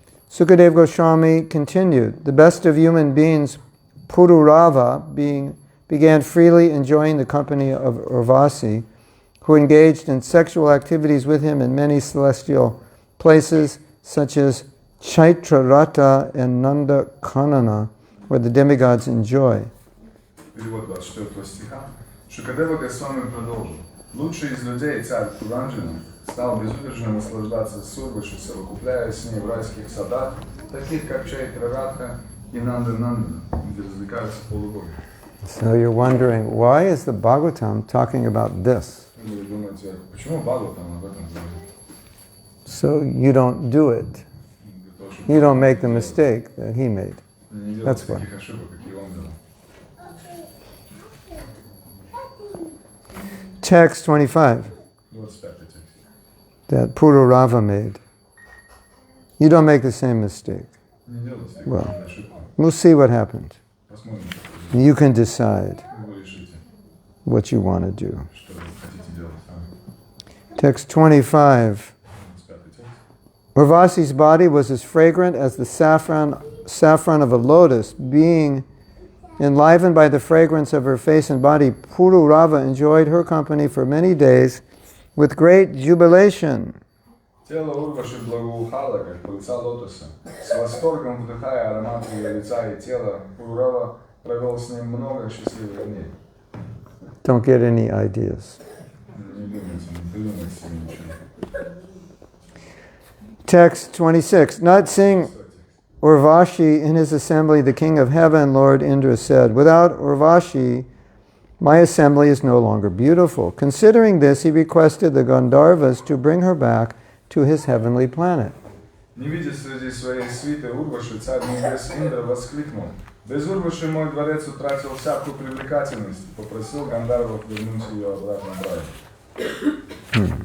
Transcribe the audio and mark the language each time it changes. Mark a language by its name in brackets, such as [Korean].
[English] Sukadeva Goswami continued, the best of human beings, Purūravā, began freely enjoying the company of Urvaśī, who engaged in sexual activities with him in many celestial places, such as Chaitrarata and Nandakanana, where the demigods enjoy. [Russian] Перевод 24 стиха. Шукадева Госвами продолжил. Лучший из людей, царь Пуранджана, стал безудержно наслаждаться Сурваши, совокупляясь с ней в райских садах, таких как Чайтраратха и Нанда-Нанда, где развлекаются полубоги. [English] So you're wondering, why is the Bhagavatam talking about this? [Russian] Вы думаете, почему Бхагаватам об этом говорит? [English] So you don't do it. You don't make the mistake that he made. [Russian] Не делать [English] That's why. [Russian] таких ошибок, какие он делал. [English] Text 25 [Russian] 25 текст. [English] that Pururava made. You don't make the same mistake. [Russian] Не делайте таких [English] Well. [Russian] ошибок. [English] We'll see what happens. [Russian] Посмотрим, [English] You can decide [Russian] вы решите, [English] what you want to do. [Russian] что вы хотите делать сами. [English] Text 25. [Russian] 25 текст. [English] Urvaśī's body was as fragrant as the saffron of a lotus. Being enlivened by the fragrance of her face and body, Purūravā enjoyed her company for many days with great jubilation. [Russian] Тело Урваши благоухало, как пыльца лотоса. С восторгом вдыхая аромат ее лица и тела, Пурурава провел с ним много счастливых дней. [English] Don't get any ideas. [Russian] Не думайте, не придумайте себе ничего. [English] Text 26. Not seeing Urvaśī in his assembly, the king of heaven, Lord Indra said, without Urvaśī, my assembly is no longer beautiful. Considering this, he requested the Gandharvas to bring her back to his heavenly planet. [Russian] Не видя среди своей свиты Урваши, царь небес Индра воскликнул: «Без Урваши мой дворец утратил всякую привлекательность», и попросил Гандharvов вернуть ее обратно в рай.